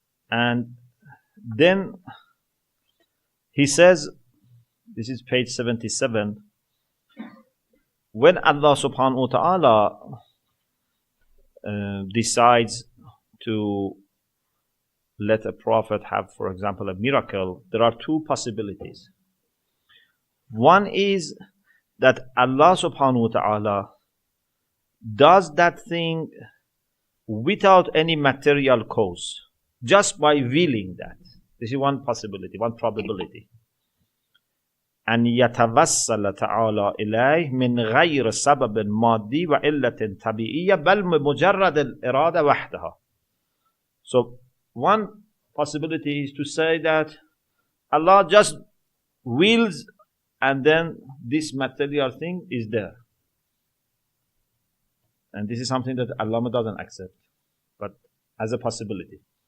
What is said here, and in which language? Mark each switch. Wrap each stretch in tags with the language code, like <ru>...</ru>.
<en>And then he says, this is page 77, when Allah subhanahu wa ta'ala decides to let a prophet have, for example, a miracle, there are two possibilities. One is that Allah subhanahu wa ta'ala does that thing without any material cause, just by willing that. This is one possibility, one probability.</en> <ar>أن يتوسل تعالى إليه من غير سبب مادي وعلة طبيعية بل بمجرد الإرادة وحدها.</ar> <en>So one possibility is to say that Allah just wills and then this material thing is there. And this is something that Allah doesn't accept, but as a possibility.</en>